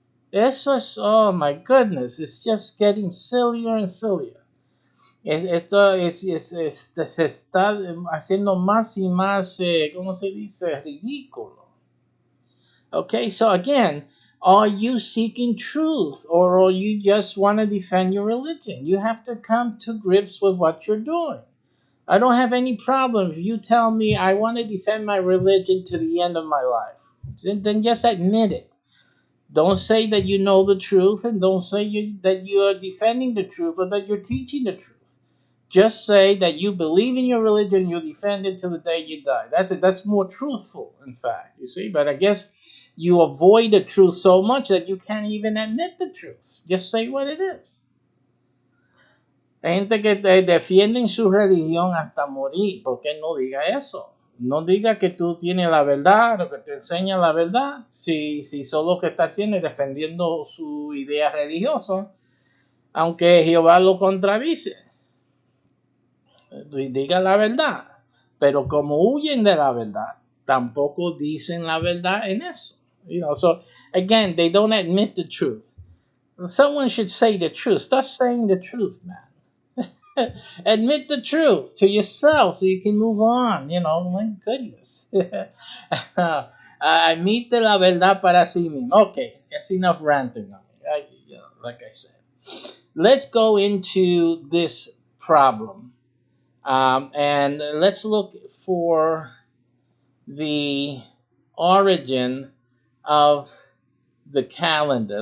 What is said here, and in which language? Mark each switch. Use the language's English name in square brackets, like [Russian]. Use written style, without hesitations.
[Spanish] Eso es, [English] oh my goodness, it's just getting sillier and sillier. [Spanish] Esto se está haciendo más y más, ¿cómo se dice?, ridículo. [English] Okay, so again, are you seeking truth or you just want to defend your religion? You have to come to grips with what you're doing. I don't have any problem if you tell me I want to defend my religion to the end of my life. Then just admit it. Don't say that you know the truth, and don't say that you are defending the truth or that you're teaching the truth. Just say that you believe in your religion, you defend it till the day you die. That's it. That's more truthful, in fact, you see. But I guess you avoid the truth so much that you can't even admit the truth. Just say what it is. [Spanish] Hay gente que defienden su religión hasta morir. ¿Por qué no diga eso? No diga que tú tienes la verdad o que te enseña la verdad. Si solo lo que está haciendo es defendiendo su idea religiosa, aunque Jehová lo contradice. Diga la verdad. Pero como huyen de la verdad, tampoco dicen la verdad en eso. [English] So again, they don't admit the truth. Someone should say the truth. Start saying the truth, man. Admit the truth to yourself so you can move on. My goodness. [Spanish] Admite la verdad para sí mismo. [English] Okay, that's enough ranting on it. Like I said, let's go into this problem. And let's look for the origin of the calendar.